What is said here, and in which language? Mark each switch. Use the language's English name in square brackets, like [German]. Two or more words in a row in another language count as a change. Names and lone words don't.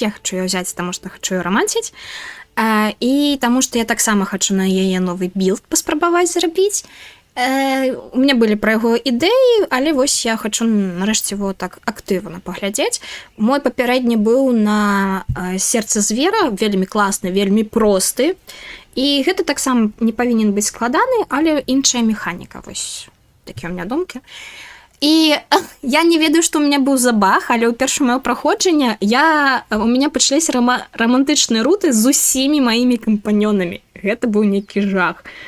[Ukrainian] Я хочу її взяти, тому що хочу її романтити. І тому що я так само хочу на її новий білд поспробувати зробити. У мене були про його ідеї, але ось я хочу нарешті його так активно поглядіти. Мой попередній був на серце звіра, вельми класний, вельми простий. [Belarusian] І гэта так само не павінен быць складаны, але іншая механіка. Вось такія ў меня думкі. І я не ведаю, што ў меня быў забаг, але ў першае маё праходжанне у меня пачаліся романтычныя руты з усімі маімі кампаньёнамі. Гэта быў нейкі жах.